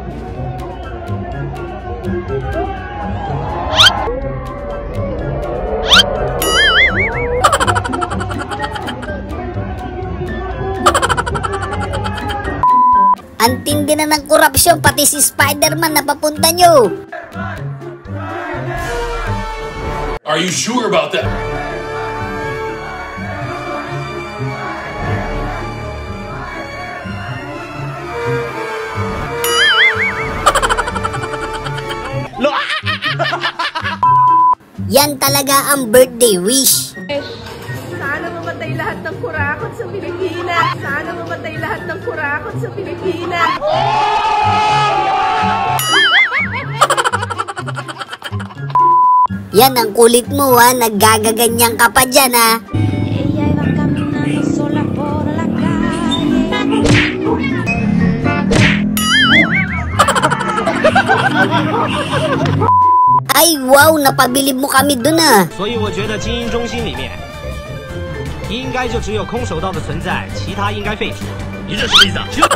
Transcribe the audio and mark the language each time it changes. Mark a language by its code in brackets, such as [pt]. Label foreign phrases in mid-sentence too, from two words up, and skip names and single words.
[tl] Ang tindi na ng korupsyon, pati si Spider-Man napapunta nyo. [en] Are you sure about that? [tl] Yan talaga ang birthday wish. Sana mamatay lahat ng kurakot sa Pilipinas. Sana mamatay lahat ng kurakot sa Pilipinas. Yan ang kulit mo ha, naggagaganyan ka pa dyan ha. [es] Ella iba caminando sola por la calle. [tl] Ay wow, napabilib mo kami dun ah. [zh] 所以我觉得精英中心里面应该就只有空手道的存在，其他应该废除。你这什么意思啊？